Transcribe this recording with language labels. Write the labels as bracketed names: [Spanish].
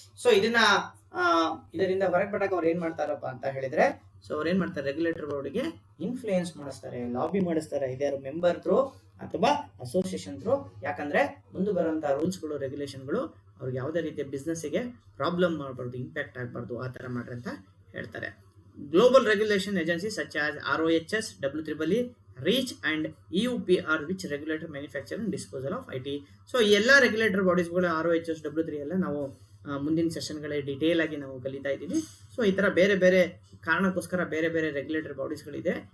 [Kannada] So ಇದರಿಂದ ಹೊರಗೆ ಬರಕ್ಕೆ ಅವ್ರು ಏನ್ ಮಾಡ್ತಾರಪ್ಪ ಅಂತ ಹೇಳಿದ್ರೆ, ಸೊ ಅವ್ರು ಏನ್ ಮಾಡ್ತಾರೆ, ರೆಗ್ಯುಲೇಟರ್ ಬಾಡಿಗೆ ಇನ್ಫ್ಲೂಯೆನ್ಸ್ ಮಾಡಿಸ್ತಾರೆ, ಲಾಬಿ ಮಾಡಿಸ್ತಾರೆ. ಇದ್ಯಾರು ಮೆಂಬರ್ ಥ್ರೂ ಅಥವಾ ಅಸೋಸಿಯೇಷನ್ ಥ್ರೂ. ಯಾಕಂದ್ರೆ ಮುಂದೆ ಬರುವಂತಹ ರೂಲ್ಸ್ಗಳು ರೆಗ್ಯುಲೇಷನ್ಗಳು ಅವ್ರಿಗೆ ಯಾವುದೇ ರೀತಿಯ ಬಿಸ್ನೆಸ್ಸಿಗೆ ಪ್ರಾಬ್ಲಮ್ ಮಾಡಬಾರ್ದು, ಇಂಪ್ಯಾಕ್ಟ್ ಆಗಬಾರ್ದು, ಆ ಥರ ಮಾಡ್ರಿ ಅಂತ ಹೇಳ್ತಾರೆ. [English] Global regulation agency such as ROHS, WEEE, REACH and EUP are which regulator manufacture and disposal of IT. [Kannada] So ಈ ಎಲ್ಲ ರೆಗ್ಯುಲೇಟರ್ ಬಾಡೀಸ್ಗಳು ROHS, W3 ಎಲ್ಲ ನಾವು ಮುಂದಿನ ಸೆಷನ್ಗಳೇ ಡಿಟೇಲ್ ಆಗಿ ನಾವು ಕಲಿತಾ ಇದ್ದೀವಿ. ಸೊ ಈ ಥರ ಬೇರೆ ಬೇರೆ ಕಾರಣಕ್ಕೋಸ್ಕರ ಬೇರೆ ಬೇರೆ ರೆಗ್ಯುಲೇಟರ್ ಬಾಡೀಸ್ಗಳಿದೆ.